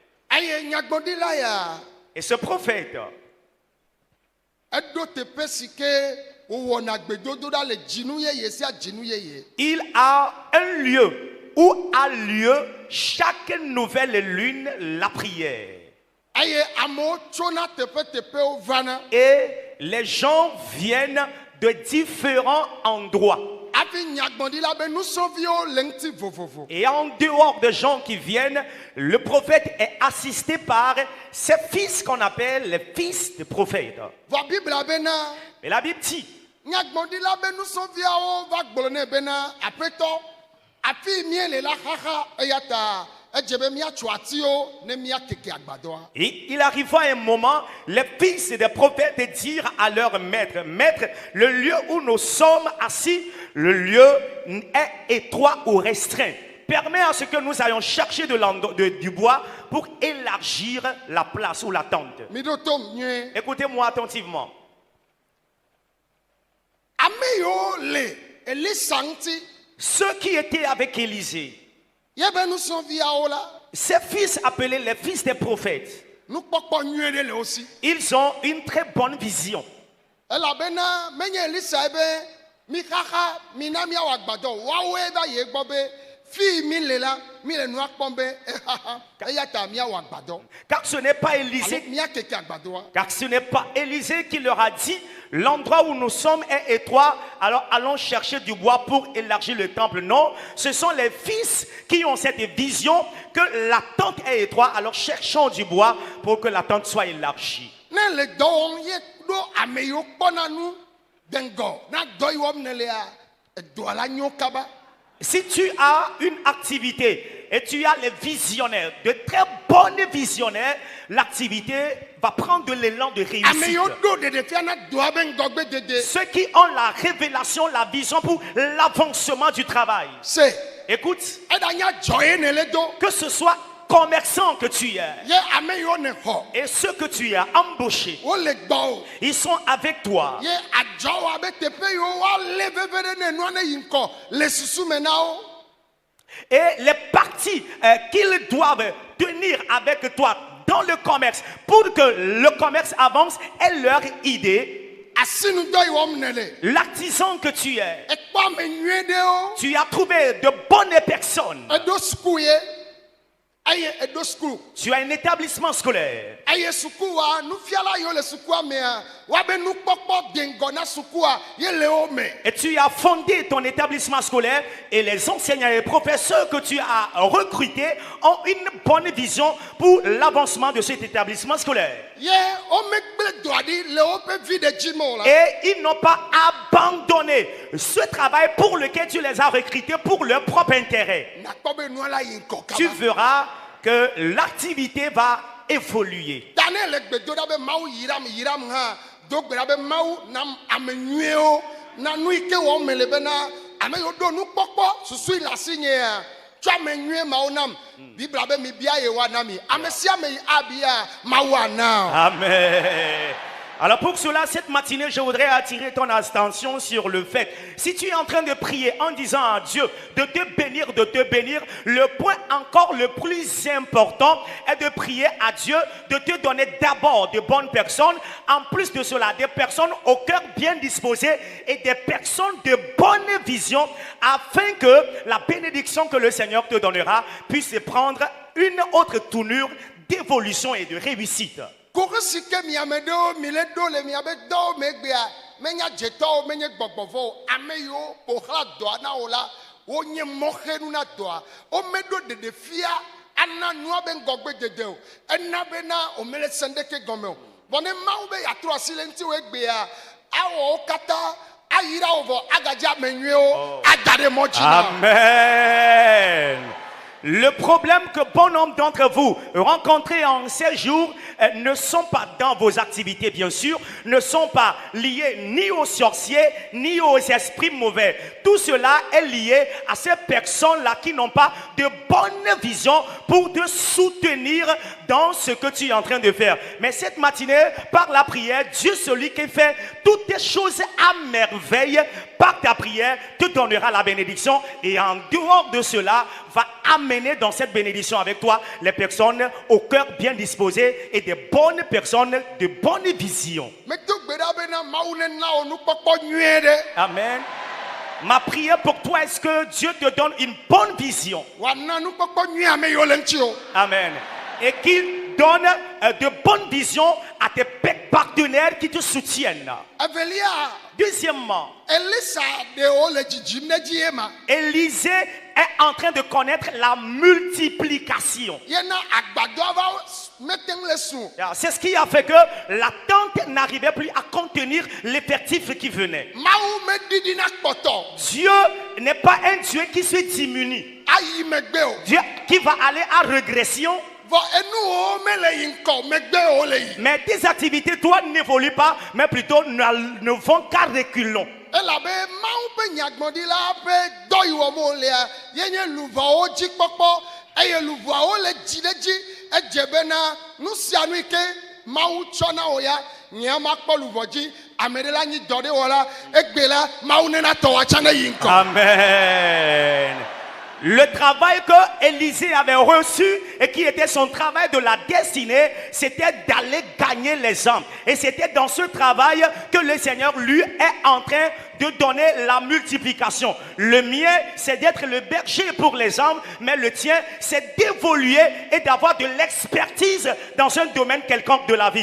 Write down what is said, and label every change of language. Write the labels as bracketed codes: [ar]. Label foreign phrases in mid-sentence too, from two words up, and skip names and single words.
[fr] Et ce prophète, il a un lieu où a lieu chaque nouvelle lune la prière. [ee] eye amewo tsona teƒeteƒewo vana [fr] Et les gens viennent de différents endroits. [ee] hafi nyagbɔɖila be nusrɔ̃viwo le ŋuti vovovo. [fr] Et en dehors des gens qui viennent, le prophète est assisté par ses fils qu'on appelle les fils des prophètes. [ee] Vɔ Biblia bena [fr] Et la Bible dit, [ee] nyagbɔɖila be nusrɔ̃viawo va gblɔ nɛ bena aƒetɔ afi míele la xaxa eya ta edze be míatso atiwo ne míakeke agbadɔa. [fr] et il arriva un moment, les fils des prophètes dirent à leur maître, Maître, le lieu où nous sommes assis, le lieu est étroit ou restreint. Permet à ce que nous allions chercher du bois pour élargir la place ou la tente. [ee] Miɖo tom nyuie. [fr] Écoutez-moi attentivement. [ee] Ame yiwo le Elisa ŋuti [fr] Ceux qui étaient avec Élisée, [ee] yebe nusrɔ̃viawo la [fr] ces fils appelés les fils des prophètes, [ee] nukpɔkpɔ nyuie ɖe le wo si. [fr] ils ont une très bonne vision. [ee] Elabena menye Elisa be mi xaxa mina miawɔ agbadɔ o. Woawoe va yi gbɔ be fi mi le la mi le nua kpɔm be exaxa eya ta miawɔ agbadɔ. [fr] Car ce n'est pas [ee] Alo [fr] Élisée, [ee] miakeke agbadɔa. [fr] car ce n'est pas Élisée qui leur a dit, l'endroit où nous sommes est étroit, alors allons chercher du bois pour élargir le temple. Non, ce sont les fils qui ont cette vision que la tente est étroite, alors cherchons du bois pour que la tente soit élargie. [ee] Ne le dɔ wɔm ye ɖo ame yiwo kpɔna nu de ŋgɔ na dɔ yi wɔm ne lea edɔa la nyo kaba. [fr] Si tu as une activité et tu as les visionnaires, de très bonnes visionnaires, l'activité va prendre de l'élan de [ee] Ame [fr] réussite. [ee] yiwo ɖo ɖeɖefia na dɔa be ŋgɔgbe dede. [fr] Ceux qui ont la révélation, la vision pour l'avancement du travail. [ee] Se [fr] Écoute, [ee] eɖanya dzɔ ye ne le do. [fr] que ce soit commerçant que tu es [ee] Ye ame yiwo ne xɔ [fr] et ceux que tu as embauchés, [ee] wole gbɔwo. [fr] ils sont avec toi. [ee] Ye adzɔwo abe teƒe yiwo woalé veve ɖe ne nua ne yi ŋkɔ le susu me na wo. [fr] Et les parties qu'ils doivent tenir avec toi dans le commerce pour que le commerce avance est leur idée. [ee] Asinudɔ yi wɔm ne le. [fr] L'artisan que tu es, [ee] Ekpɔ ame nyuie ɖewo. [fr] tu as trouvé de bonnes personnes. [ee] Eɖo suku ye. Eye eɖo suku. [fr] Tu as un établissement scolaire. [ee] Eye sukua nufiala yiwo le sukua mea woabe nukpɔkpɔ de ŋgɔ na sukua ye le wo me. [fr] Et tu as fondé ton établissement scolaire et les enseignants et les professeurs que tu as recrutés ont une bonne vision pour l'avancement de cet établissement scolaire. [ee] Ye womegble dɔa ɖi le woƒe vi ɖe dzi me o la. [fr] Et ils n'ont pas abandonné ce travail pour lequel tu les as recrutés pour leur propre intérêt. [ee] Nakpɔ be nua la yi ŋkɔ [fr] Tu [ee] kaba. [fr] verras que l'activité va évoluer. [ee] Ta ne le gbe do ɖa be Mawu yiram hã do gbe ɖa be Mawu nam ame nyuiewo na nu yi ke wɔm mele bena ame yiwo ɖo nukpɔkpɔ susu le asi nyea tsɔ ame nyuie mawo nam. Biblia be mi bia yewoa na mi. Ame sia ame yi abia Mawu ana. Amen. [fr] Alors pour cela, cette matinée, je voudrais attirer ton attention sur le fait, si tu es en train de prier en disant à Dieu de te bénir, le point encore le plus important est de prier à Dieu de te donner d'abord de bonnes personnes, en plus de cela, des personnes au cœur bien disposé et des personnes de bonne vision, afin que la bénédiction que le Seigneur te donnera puisse prendre une autre tournure d'évolution et de réussite. [ee] Kore si ke miame ɖewo mi le ɖo le miabe dɔwo megbea menya dzetɔwo menye gbɔgbɔvɔwo ame yiwo ƒoxlã dɔa na wo la wonye mɔxenu na dɔa womeɖo ɖeɖefia ana nua be ŋgɔgbe dede o ena bena womele se ŋɖeke gɔme o vɔ ne Mawu be yeatrɔ asi le ŋutiwo egbea awɔ wo katã ayra wo vɔ agadze ame nyuiewo ada ɖe mɔ dzi na. Amen. [fr] Le problème que bon nombre d'entre vous rencontrez en ces jours ne sont pas dans vos activités, bien sûr, ne sont pas liés ni aux sorciers, ni aux esprits mauvais. Tout cela est lié à ces personnes-là qui n'ont pas de bonne vision pour te soutenir dans ce que tu es en train de faire. Mais cette matinée, par la prière, Dieu, celui qui fait toutes les choses à merveille, par ta prière, te donnera la bénédiction. Et en dehors de cela, va amener dans cette bénédiction avec toi les personnes au cœur bien disposées et des bonnes personnes de bonne vision. [ee] Medo gbe ɖa bena Mawu nena wo nukpɔkpɔ nyuie ɖe. Amen. [fr] Ma prière pour toi, est-ce que Dieu te donne une bonne vision? [ee] Wana nukpɔkpɔ nyui ame yiwo le ŋuti o. Amen. [fr] Et qu'il donne de bonnes visions à tes partenaires qui te soutiennent. [ee] Evelia, [fr] Deuxièmement, [ee] Elisa ɖewo le dzidzim ɖe dzi ye ma. [fr] Élisée est en train de connaître la multiplication. [ee] Yena agbadɔ va mete ŋu le su. [fr] C'est ce qui a fait que la tente n'arrivait plus à contenir l'effectif qui venait. [ee] Mawu meɖiɖina kpɔtɔ. [fr] Dieu n'est pas un Dieu qui se diminue. [ee] Ayi megbe o. [fr] Dieu qui va aller à régression. [ee] Vɔ enuwo mele yi ŋkɔ megbewo le yi. [fr] Mais tes activités, toi, n'évoluent pas, mais plutôt ne vont qu'à reculons. [ee] Elabe Mawu ƒe nyagbɔɖila ƒe dɔ yi wɔm wolea yenye luvawo dzi kpɔkpɔ eye luvawo le dzi ɖe dzi edze bena nu sia nu yi ke Mawu tsɔ na wo ya nyea makpɔ luvɔ dzi ame ɖe la nyi dɔ ɖe wɔ la egbe la Mawu nena tɔ woatsã ne yi ŋkɔ. Amen. [fr] Le travail que Élisée avait reçu et qui était son travail de la destinée, c'était d'aller gagner les âmes. Et c'était dans ce travail que le Seigneur lui est en train de donner la multiplication. Le mien, c'est d'être le berger pour les âmes, mais le tien, c'est d'évoluer et d'avoir de l'expertise dans un domaine quelconque de la vie.